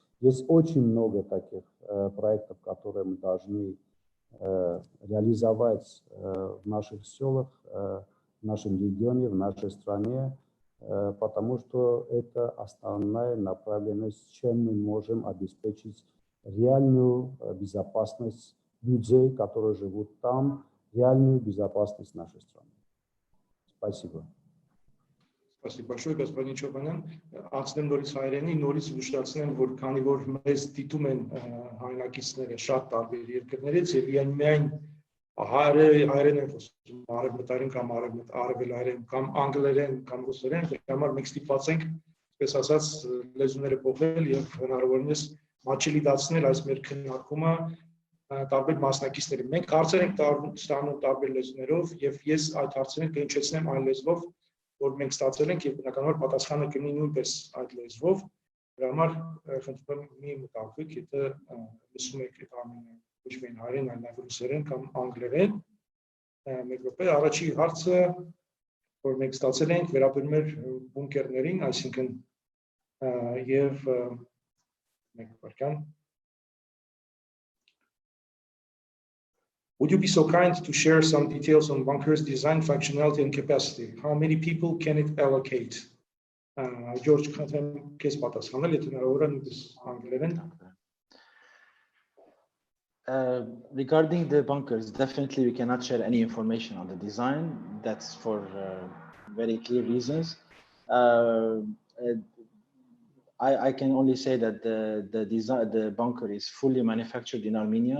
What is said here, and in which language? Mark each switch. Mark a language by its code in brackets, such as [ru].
[ru] Есть очень много таких проектов, которые мы должны реализовать в наших селах, в нашем регионе, в нашей стране. потому что это основная направленность, чем мы можем обеспечить реальную безопасность людей, которые живут там, реальную безопасность нашей страны. Спасибо. Спасибо большое, господин [hy] Чոբանյան։ Անցնեմ նորից հայերենի, նորից ուշադրացնեմ, որ քանի որ մեզ դիտում են հայրենակիցները շատ տարբեր երկրներից եւ միայն հայերեն են խոսում, արևմտային կամ արևելայերեն կամ անգլերեն կամ ռուսերեն, դրա համար մենք ստիպված ենք, այսպես ասած, լեզուները փոխել եւ հնարավորինս մաչելի դարձնել այս մեր քննարկումը տարբեր մասնակիցների։ Մենք հարցեր ենք ստանում տարբեր լեզուներով եւ ես այդ հարցերին կհնչեցնեմ այն լեզվով, որ մենք ստացել ենք եւ բնականաբար պատասխանը կլինի նույնպես այդ լեզվով։ Դրա համար խնդրում եմ մի մտածեք, եթե լսում եք այդ ամենը ոչ միայն հայերեն, այլ նաեւ ռուսերեն կամ անգլերեն։ Մեկ րոպե, առաջի հարցը, որ մենք ստացել ենք, վերաբերում է բունկերներին, այսինքն եւ մեկ վարքան [en] Would you be so kind to share some details on bunkers design, functionality and capacity? How many people can it allocate? [hy] George, kes պատասխանել, եթե հնարավոր է նույնպես անգլերեն։ [en] Regarding the bunkers, definitely we cannot share any information on the design. That's for very clear reasons. I can only say that the bunker is fully manufactured in Armenia.